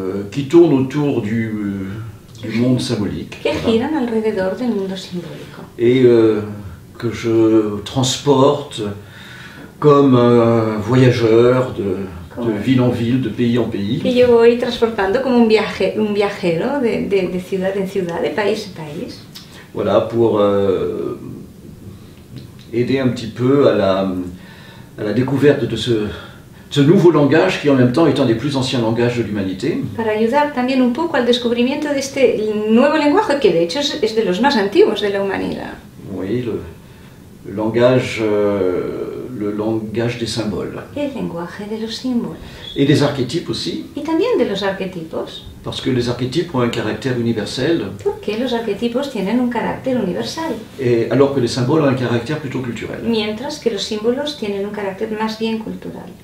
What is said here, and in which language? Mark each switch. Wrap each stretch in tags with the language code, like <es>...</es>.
<fr>qui tournent autour du monde symbolique.</fr> <es>que giran alrededor del mundo simbólico.</es> <fr>Et que je transporte comme un voyageur de ville en ville, de pays en pays.</fr> <es>Que yo voy transportando como un viajero de ciudad en ciudad, de país en país.</es> <fr>Voilà, pour aider un petit peu à la découverte de ce nouveau langage qui en même temps est un des plus anciens langages de l'humanité.</fr> <es>Para ayudar también un poco al descubrimiento de este nuevo lenguaje que de hecho es de los más antiguos de la humanidad.</es> <fr>Oui, le langage des symboles.</fr> <es>El lenguaje de los símbolos.</es> <fr>Et des archétypes aussi.</fr> <es>Y también de los arquetipos.</es> <fr>Parce que les archétypes ont un caractère universel.</fr> <es>Porque los arquetipos tienen un carácter universal.</es> <fr>Et alors que les symboles ont un caractère plutôt culturel.</fr> <es>Mientras que los símbolos tienen un carácter más bien cultural.</es>